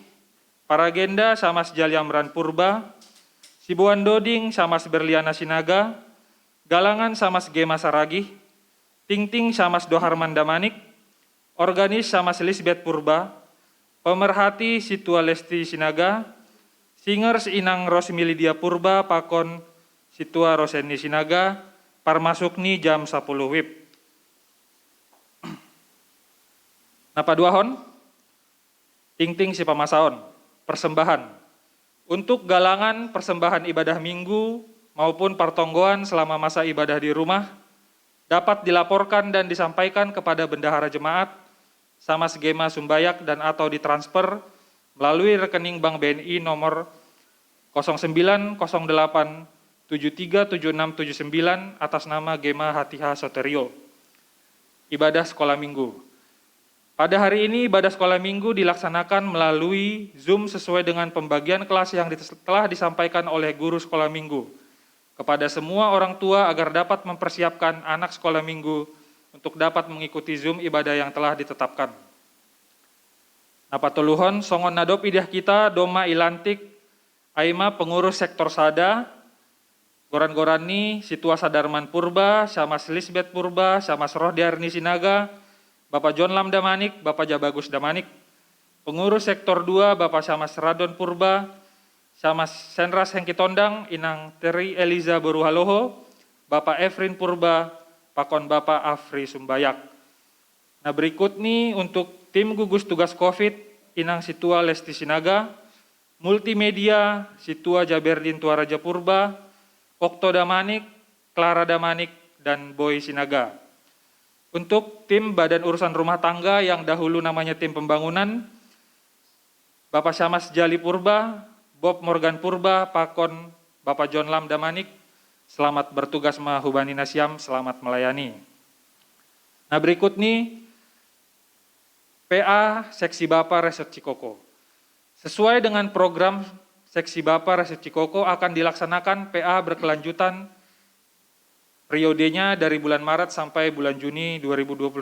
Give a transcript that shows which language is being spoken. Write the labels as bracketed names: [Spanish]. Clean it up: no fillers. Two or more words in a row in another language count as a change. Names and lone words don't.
[Batak Simalungun] Paragenda Samas Jalyamran Purba, Sibuan Doding Samas Berliana Sinaga, Galangan Samas Gema Saragih, Ting Samas Doharman Damanik, Organis Samas Lisbeth Purba, Pemerhati Situa Lesti Sinaga, Singers Inang Rosmi Lydia Purba, Pakon Situa Roseni Sinaga, Parmasukni jam 10 WIB. Napa duahon? Ting si pamasaon. Persembahan. [Indonesian] Untuk galangan persembahan ibadah Minggu maupun pertonggoan selama masa ibadah di rumah dapat dilaporkan dan disampaikan kepada bendahara jemaat Samas Gema Sumbayak dan atau ditransfer melalui rekening Bank BNI nomor 0908737679 atas nama Gema Hatiha Soterio. Ibadah sekolah Minggu. Pada hari ini ibadah sekolah Minggu dilaksanakan melalui Zoom sesuai dengan pembagian kelas yang telah disampaikan oleh guru sekolah Minggu. kepada semua orang tua agar dapat mempersiapkan anak sekolah minggu untuk dapat mengikuti Zoom ibadah yang telah ditetapkan. [Batak Simalungun] Napatuluhon, songon nadop idah kita, doma ilantik, aima [Indonesian] pengurus sektor [Batak Simalungun] sada, goran-gorani, situasa Darman Purba, Syamas Lisbeth Purba, Syamas Rohdiarni Sinaga, Bapak John Lam Damanik, Bapak Jabagus Damanik, [Indonesian] pengurus sektor [Batak Simalungun] 2, Bapak Syamas Radon Purba, Syamas Senras Hengki Tondang, Inang Teri Eliza Boruhaloho, Bapak Efrin Purba, Pakon Bapak Afri Sumbayak. [Indonesian] Nah berikut nih untuk tim gugus tugas COVID, Inang Situa Lesti Sinaga, Multimedia, Situa Jaberdin Tuaraja Purba, Okto Damanik, Clara Damanik, dan Boy Sinaga. Untuk tim Badan Urusan Rumah Tangga yang dahulu namanya tim pembangunan, Bapak Syamas Jali Purba, Bob Morgan Purba, Pakon Bapak John Lam Damanik, selamat bertugas [Batak Simalungun] mahubani nasiam, [Indonesian] selamat melayani. Nah berikut nih, PA Seksi Bapak Resort Cikoko. Sesuai dengan program Seksi Bapak Resort Cikoko akan dilaksanakan PA berkelanjutan periodenya dari bulan Maret sampai bulan Juni 2021.